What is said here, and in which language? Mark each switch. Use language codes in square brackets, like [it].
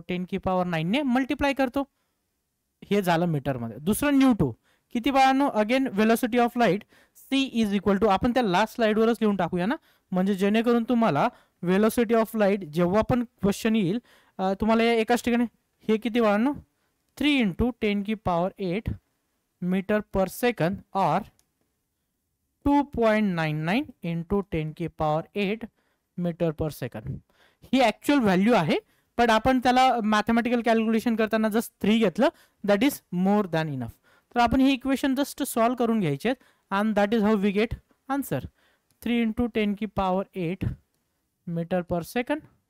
[mr] 10⁹ ने मल्टिप्लाय करतो. हे झालं मीटर मध्ये. दुसरं न्यू 2 किती बाळांनो? Again velocity of light C is equal to, आपण त्या लास्ट स्लाइडवरच लिहून टाकूया ना, म्हणजे जेणेकरून तुम्हाला व्हेलोसिटी ऑफ लाईट जेव्हा पण क्वेश्चन येईल तुम्हाला या एकाच ठिकाणी. हे किती बाळांनो? [hi] 3 × 10⁸ मीटर पर सेकंड और 2.99 × 10⁸ मीटर पर सेकंड. [mr] ही ऍक्च्युअल व्हॅल्यू आहे, पण आपण त्याला मॅथमॅटिकल कॅल्क्युलेशन करताना जस्ट 3 घेतलं, [en] That is more than enough. [mr] तर आपण ही इक्वेशन जस्ट सॉल्व करून घ्यायचे [en] And that is how we get answer. [hi] 3 × 10⁸ metre पर सेकंड.